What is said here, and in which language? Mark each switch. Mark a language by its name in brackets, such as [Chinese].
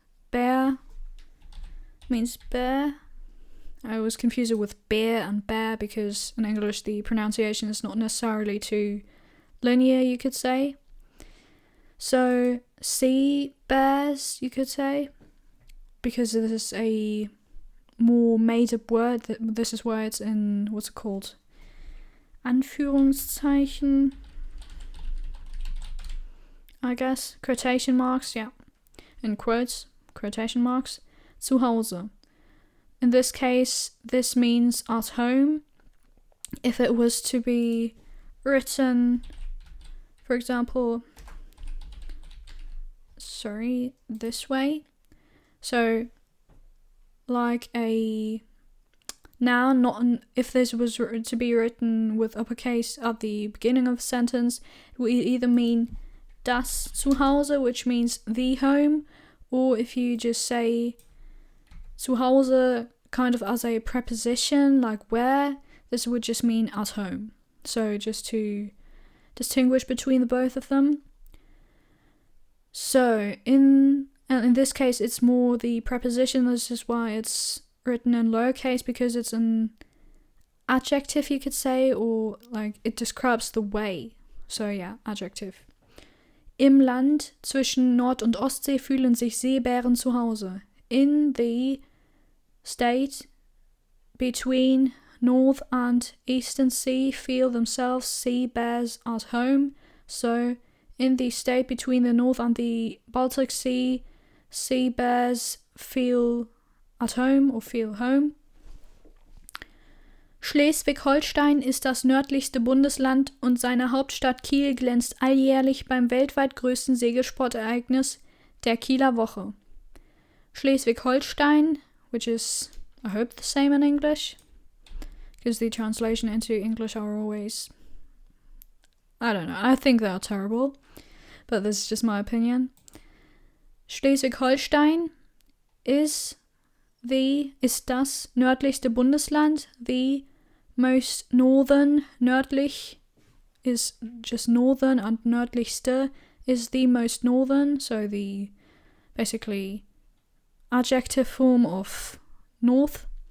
[English] Bear means bear. I always confuse it with bear and bear because in English the pronunciation is not necessarily too linear, you could say. So, sea bears, you could say, because this is a more made-up word. This is why it's in, what's it called? Anführungszeichen, I guess. Quotation marks, yeah. In quotes, quotation marks. Zu Hause. In this case, this means at home. If it was to be written, for example, this way. So, like a noun, if this was to be written with uppercase at the beginning of a sentence, it would either mean das Zuhause, which means the home, or if you just say Zuhause kind of as a preposition, like where, this would just mean at home. So just to distinguish between the both of them. So, in this case, it's more the preposition. This is why it's written in lowercase, because it's an adjective, you could say, or like it describes the way. So yeah, adjective. [German] Im Land zwischen Nord- und Ostsee fühlen sich Seebären zu Hause. [English] In the state between North and Eastern Sea feel themselves sea bears at home. So, in the state between the North and the Baltic Sea, sea bears feel at home or feel home. [German] Schleswig-Holstein ist das nördlichste Bundesland und seine Hauptstadt Kiel glänzt alljährlich beim weltweit größten Segelsportereignis, der Kieler Woche. [English] Schleswig-Holstein, which is, I hope, the same in English, because the translation into English are always, I don't know, I think they are terrible, but this is just my opinion. [German] Schleswig-Holstein ist das nördlichste Bundesland, [English] the most northern, nördlich is just northern, and nördlichste is the most northern, so the basically adjective form of north.